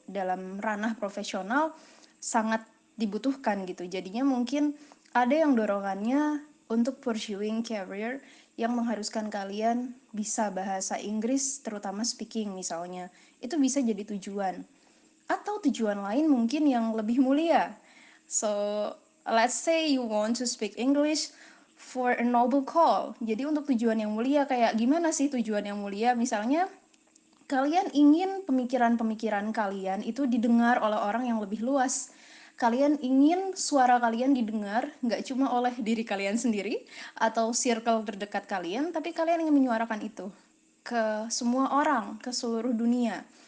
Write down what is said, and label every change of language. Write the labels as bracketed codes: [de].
[id] Dalam ranah profesional sangat dibutuhkan gitu. Jadinya mungkin ada yang dorongannya untuk [en] pursuing career [id] yang mengharuskan kalian bisa bahasa Inggris, terutama speaking misalnya. Itu bisa jadi tujuan. Atau tujuan lain mungkin yang lebih mulia. [en] So, let's say you want to speak English for a noble call. [id] Jadi untuk tujuan yang mulia, kayak gimana sih tujuan yang mulia? Misalnya kalian ingin pemikiran-pemikiran kalian itu didengar oleh orang yang lebih luas. Kalian ingin suara kalian didengar nggak cuma oleh diri kalian sendiri atau circle terdekat kalian, tapi kalian ingin menyuarakan itu ke semua orang, ke seluruh dunia.